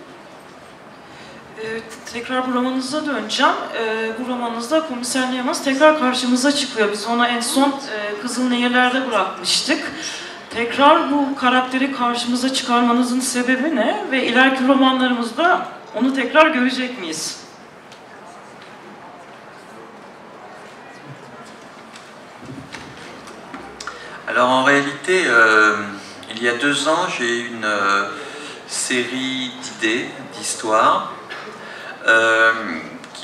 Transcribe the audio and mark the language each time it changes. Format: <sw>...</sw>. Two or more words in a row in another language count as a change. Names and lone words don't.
<tr>Tekrar bu romanınıza döneceğim. Bu romanınızda Komiser Neyemaz tekrar karşımıza çıkıyor. Biz onu en son Kızılnehirler'de bırakmıştık. Tekrar bu karakteri karşımıza çıkarmanızın sebebi ne? Ve ileriki romanlarımızda onu tekrar görecek miyiz?</tr> <fr>Alors en réalité, il y a 2 ans, j'ai eu une série d'idées, d'histoires, qui</fr>